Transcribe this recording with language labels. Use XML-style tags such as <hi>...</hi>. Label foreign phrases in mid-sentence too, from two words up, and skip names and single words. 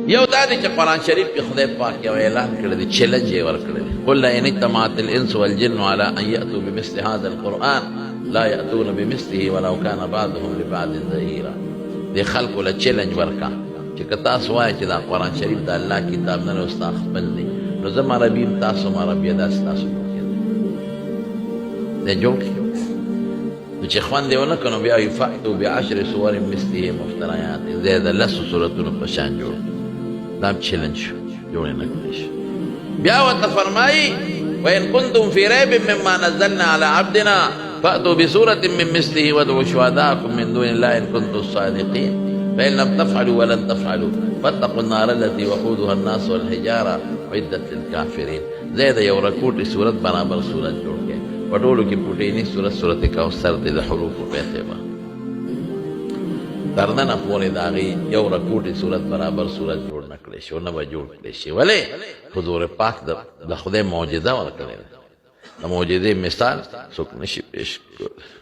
<ps>یو دا دی چې قرآن شریف کې خدای پاک یو اعلان کړی دی، چیلنج یې ورکړی دی،</ps> <ar>قل ان اجتمعت الانس والجن على ان یأتوا بمثل هذا القرآن لا یأتون بمثله ولو كان بعضهم لبعض ظهیرا.</ar> <ps>دې خلکو له چیلنج ورکا چې که تاسو وایئ چې دا قرآن شریف د الله کتاب نه دی، ستا خپل دی، نو زه عربي یم، تاسو هم عربي یه، داسې تاسو دی جوړ کړي. نو چې خوند یې ونه کړ نو بیا وایي</ps> <ar>فأتوا بعشر سور مثله مفتریات،</ar> <ps>زه د لسو صورتونو په شان جوړ. دا هم چیلنج شو، جوړ یې نه کړی شو. بیا ورته فرمایي</ps> <ar>وإن كنتم في ريب مما نزلنا على عبدنا فأتوا بسورة من مثله وادعوا شهداءكم من دون الله إن كنتم صادقين فإن لم تفعلوا ولن تفعلوا فاتقوا النار التي وقودها الناس والحجارة عدت للكافرين.</ar> <ps>زید یو رکوټي صورت برابر صورت جوړ کړي، په ټولو کې پوټینی صورت کوثر دی د حروفو په اعتبار. تر ننه پورې د هغې یو رکوټي صورت برابر صورت جوړ نه کړی شي، نه به جوړ کړی شي. ولې؟ حضور پاک د خدای معجزه ورکړې ده، د معجزې مثال څوک نشي پیش کولی.</ps>